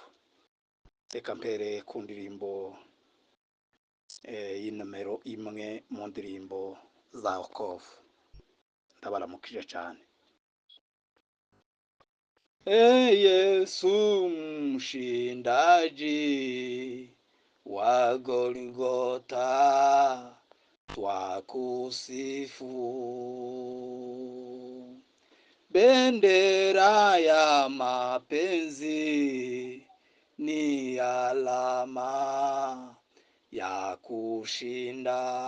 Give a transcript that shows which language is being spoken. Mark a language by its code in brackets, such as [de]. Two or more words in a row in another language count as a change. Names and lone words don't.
[rw] Reka mpere ku ndirimbo y'inomero imwe mu ndirimbo za Yokovu. Ndabaramukije cyane. [sw] Yesu mshindaji wa Golgotha, twakusifu. Bendera ya mapenzi ni alama ya kushinda.